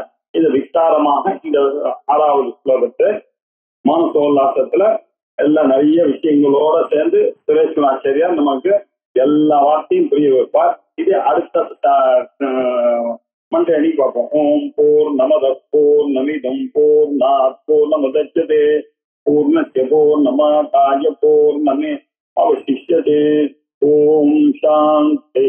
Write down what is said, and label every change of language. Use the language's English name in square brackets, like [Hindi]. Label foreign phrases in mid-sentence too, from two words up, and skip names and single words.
[Tamil] இது விஸ்தாரமாக இந்த 6வது ஸ்லோகத்தை மானசோல்லாசத்துல எல்லாம் நிறைய விஷயங்களோட சேர்ந்து சுரேஸ்வராச்சாரியார் நமக்கு எல்லா வார்த்தையும் புரிய வைப்பார். இது அடுத்த மண்டே அன்னைக்கு பார்ப்போம். [Sanskrit] ॐ पूर्णमदः पूर्णमिदं पूर्णात् पूर्णमुदच्यते पूर्णस्य पूर्णमादाय पूर्णमेव अवशिष्यते. ॐ शान्तिः.